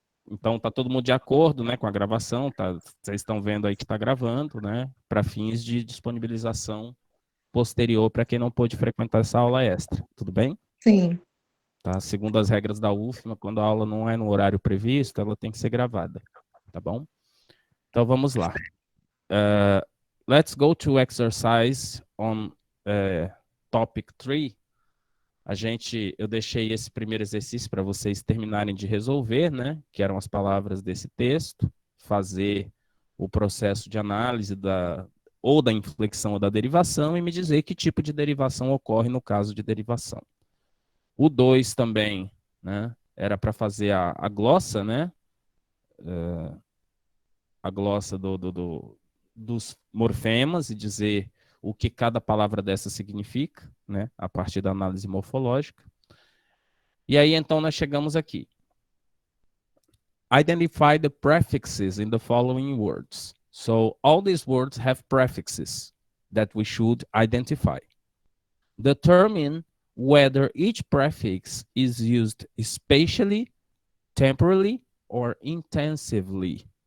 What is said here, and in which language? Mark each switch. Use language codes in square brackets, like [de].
[pt] Então tá todo mundo de acordo, né, com a gravação, tá? Vocês estão vendo aí que está gravando, né, para fins de disponibilização posterior para quem não pôde frequentar essa aula extra, tudo bem? Sim, Tá? Segundo as regras da UFMA, quando a aula não é no horário previsto, ela tem que ser gravada, tá bom? Então vamos lá. [en] Let's go to exercise on topic 3. [pt] Eu deixei esse primeiro exercício para vocês terminarem de resolver, né? Que eram as palavras desse texto, fazer o processo de análise ou da inflexão ou da derivação e me dizer que tipo de derivação ocorre no caso de derivação. O 2 também, né? Era para fazer a glossa, né? A glossa dos morfemas e dizer o que cada palavra dessa significa, né? A partir da análise morfológica. E aí, então, nós chegamos aqui. [en] Identify the prefixes in the following words. So all these words have prefixes that we should identify. Determine whether each prefix is used spatially, temporally, or intensively.